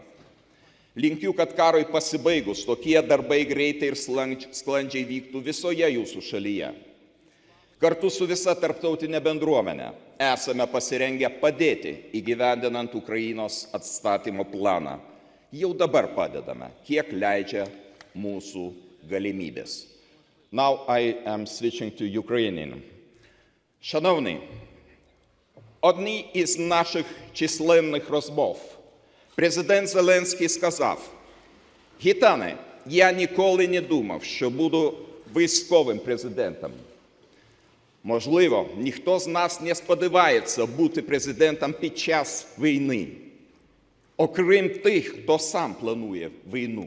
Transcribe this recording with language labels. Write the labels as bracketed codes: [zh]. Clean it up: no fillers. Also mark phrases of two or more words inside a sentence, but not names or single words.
[lt] Linkiu, kad karui pasibaigus tokie darbai greitai ir sklandžiai vyktų visoje jūsų šalyje. Kartu su visa tarptautinė bendruomenė esame pasirengę padėti įgyvendinant Ukrainos atstatymo planą. Jau dabar padedame, kiek leidžia mūsų galimybės. [en] Now I am switching to Ukrainian. [uk] Шановні, одній із наших численних розмов президент Зеленський сказав: «Гітане, я ніколи не думав, що буду військовим президентом». Можливо, ніхто з нас не сподівається бути президентом під час війни, окрім тих, хто сам планує війну.